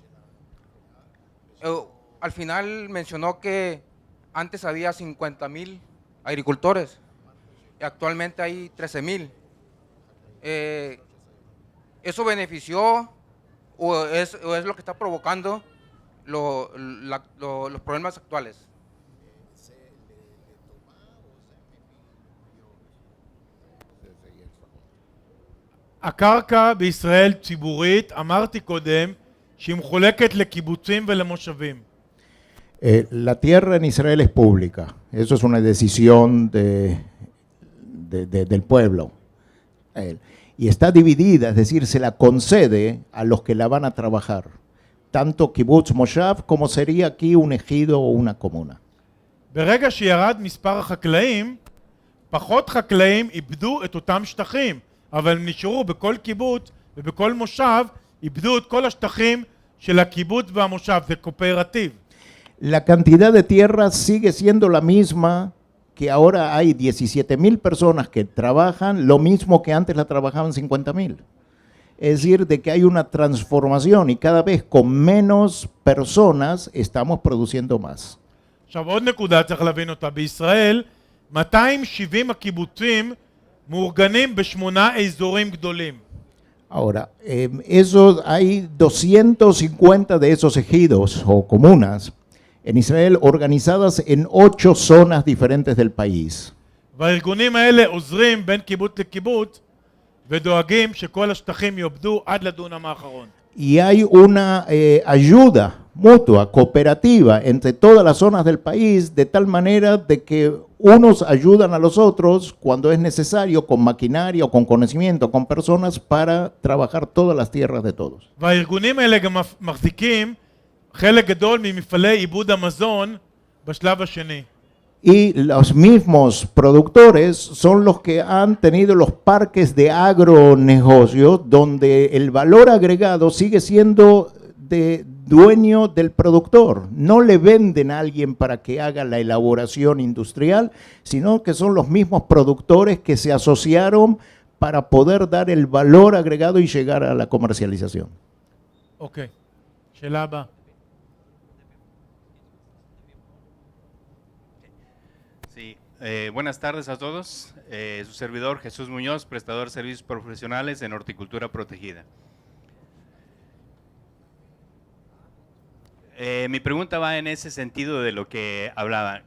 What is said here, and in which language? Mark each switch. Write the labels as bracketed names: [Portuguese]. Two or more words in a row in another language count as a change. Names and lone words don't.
[Spanish] Al final mencionó que antes había 50,000 agricultores y actualmente hay 13,000. ¿Eso benefició o es lo que está provocando los problemas actuales? [Hebrew] הקרקע בישראל ציבורית, אמרתי קודם, שהיא מחולקת לקיבוצים ולמושבים. [Spanish] La tierra en Israel es pública. Eso es una decisión del pueblo. Y está dividida, es decir, se la concede a los que la van a trabajar. Tanto [Hebrew] קיבוץ מושב [Spanish] como sería aquí un ejido o una comuna. [Hebrew] ברגע שירד מספר החקלאים, פחות חקלאים איבדו את אותם שטחים. אבל הם נשארו בכל קיבוץ ובכל מושב, איבדו את כל השטחים של הקיבוץ והמושב, זה קואופרטיב. [Spanish] La cantidad de tierra sigue siendo la misma, que ahora hay 17,000 personas que trabajan, lo mismo que antes la trabajaban 50,000. Es decir, de que hay una transformación y cada vez con menos personas estamos produciendo más. [Hebrew] עכשיו עוד נקודה צריך להבין אותה, בישראל 270 הקיבוצים מאורגנים בשמונה אזורים גדולים. [Spanish] Ahora, hay 250 de esos ejidos o comunas en Israel organizadas en 8 zonas diferentes del país. [Hebrew] והארגונים האלה עוזרים בין קיבוץ לקיבוץ ודואגים שכל השטחים יעובדו עד לדונם האחרון. [Spanish] Y hay una ayuda mutua, cooperativa entre todas las zonas del país, de tal manera de que unos ayudan a los otros cuando es necesario, con maquinaria o con conocimiento, con personas para trabajar todas las tierras de todos. [Hebrew] והארגונים האלה גם מחזיקים חלק גדול ממפעלי עיבוד המזון בשלב השני. [Spanish] Y los mismos productores son los que han tenido los parques de agronegocios donde el valor agregado sigue siendo de dueño del productor. No le venden a alguien para que haga la elaboración industrial, sino que son los mismos productores que se asociaron para poder dar el valor agregado y llegar a la comercialización. [Hebrew] אוקיי, שאלה הבאה. [Spanish] Sí, buenas tardes a todos. Su servidor Jesús Muñoz, prestador de servicios profesionales en horticultura protegida. Mi pregunta va en ese sentido de lo que hablaban.